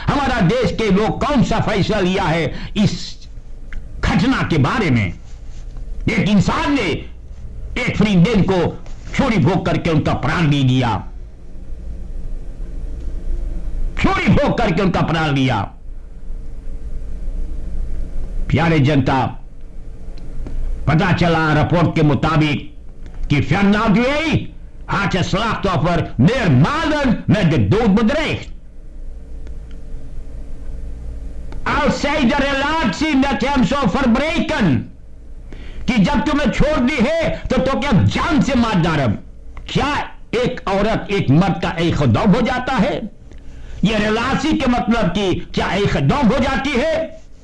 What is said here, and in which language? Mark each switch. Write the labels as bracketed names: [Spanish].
[Hindi] हमारा देश के लोग कौन सा फैसला लिया है इस घटना के बारे में? एक इंसान ने एक फ्रीडेन को छुरी भोग करके उनका प्राण ले लिया। छुरी भोग करके उनका प्राण लिया। प्यारे जनता, पता चला रिपोर्ट के मुताबिक कि [Dutch] Fernand had het slachtoffer meermalen met de dood bedreigd. Als zij de relatie met hem zou verbreken, [Hindi] कि जब तुम्हें छोड़ दी है तो क्या जान से मार डालम। क्या एक औरत एक मर्द का एक दौग हो जाता है? यह रिलासी के मतलब कि क्या एक दौग हो जाती है?